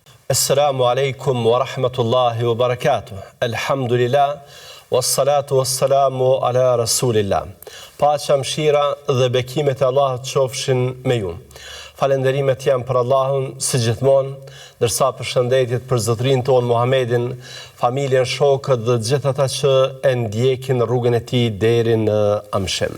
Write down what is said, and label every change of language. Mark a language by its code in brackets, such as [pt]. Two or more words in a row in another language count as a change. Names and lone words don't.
[ar] السلام عليكم ورحمة الله وبركاته الحمد لله والصلاة والسلام على رسول الله. [sq] Paqja, mëshira dhe bekimet e Allahut qofshin me ju. Falenderimet janë për Allahun si gjithmonë, ndërsa përshëndetjet për zotrin tonë Muhammedin, familjen, shokët dhe gjithë ata që e ndjekin rrugën e tij deri në amshim.